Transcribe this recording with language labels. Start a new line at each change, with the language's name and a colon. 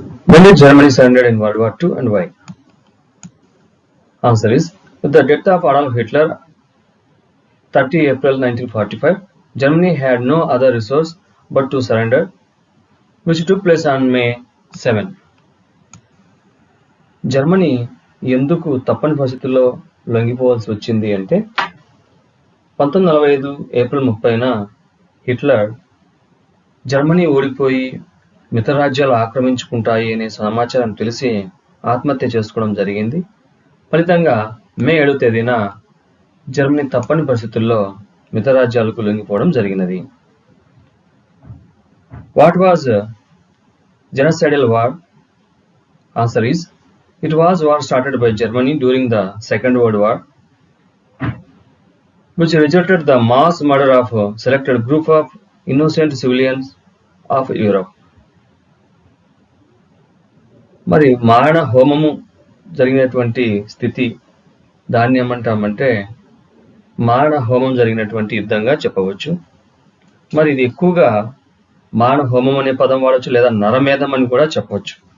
English: When did Germany surrender in World War II and why? Answer is, with the death of Adolf Hitler, 30 April 1945, Germany had no other resource but to surrender, which took place on May 7.
Telugu: Germany ఎందుకు తప్పని పరిస్థితుల్లో లొంగిపోవాల్సి వచ్చింది అంటే 1945 April 30న Hitler Germany ఓడిపోయి మిత్రరాజ్యాలు ఆక్రమించుకుంటాయి అనే సమాచారం తెలిసి ఆత్మహత్య చేసుకోవడం జరిగింది. ఫలితంగా మే 7వ తేదీన జర్మనీ తప్పని పరిస్థితుల్లో మిత్రరాజ్యాలకు లొంగిపోవడం జరిగినది.
English: What was genocidal war? Answer is, it was war started by Germany during the Second World War, which resulted the mass murder of a selected group of innocent civilians of Europe.
Telugu: మరి మారణ హోమము జరిగినటువంటి స్థితి దాన్ని ఏమంటామంటే మారణ హోమం జరిగినటువంటి యుద్ధంగా చెప్పవచ్చు. మరి ఇది ఎక్కువగా మారణ హోమం అనే పదం వాడచ్చు, లేదా నరమేధం అని కూడా చెప్పవచ్చు.